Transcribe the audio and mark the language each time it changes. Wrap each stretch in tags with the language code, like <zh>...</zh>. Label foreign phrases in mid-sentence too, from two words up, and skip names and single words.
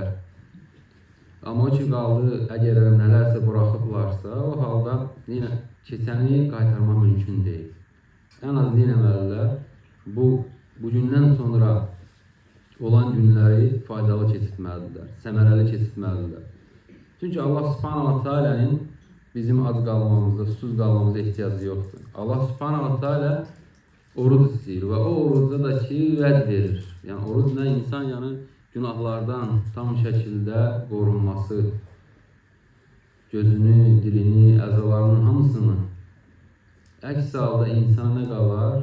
<az>Amma o ki qaldı, əgər nələrsə buraxıblarsa, o halda yenə keçəni qaytarmaq mümkün deyil. Ən az dinləməlidirlər, bu gündən sonra olan günləri faydalı keçirtməlidirlər, səmərəli keçirtməlidirlər. Çünki</az> <ar>الله سبحانه وتعالى'nın</ar> <az>bizim ac qalmamıza, susuz qalmamıza ehtiyacı yoxdur.</az> <ar>الله سبحانه وتعالى</ar> <az>oruç istəyir və o orucda da ki vəd verir. Yəni oruc nə insan yəni günahlardan tam şəkildə qorunması, gözünü, dilini, əzalarının hamısını əks halda insana nə qalar?</az>